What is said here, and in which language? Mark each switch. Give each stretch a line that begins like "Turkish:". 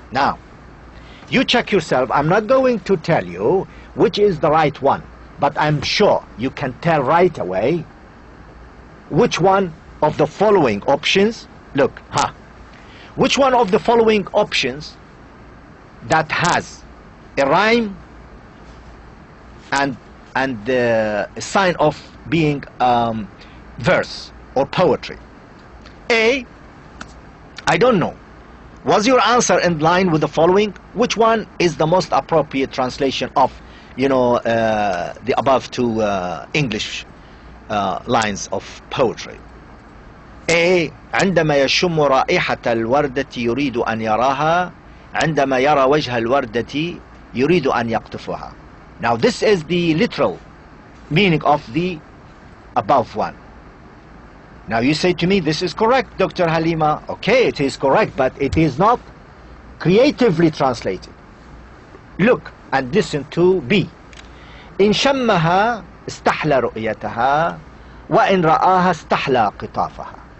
English: Now, you check yourself. I'm not going to tell you which is the right one, but I'm sure you can tell right away which one of the following options, which one of the following options that has a rhyme and a sign of being verse or poetry. A, I don't know. Was your answer in line with the following? Which one is the most appropriate translation of, the above two English lines of poetry?
Arabic: A, عندما يشم رائحة الوردة يريد أن يراها عندما يرى وجه الوردة يريد أن يقطفها.
English: Now this is the literal meaning of the above one. Now you say to me, this is correct, Dr. Halima. Okay, it is correct, but it is not creatively translated. Look and listen to B.
Arabic: إن شمها استحلى رؤيتها وإن رآها استحلى قطافها.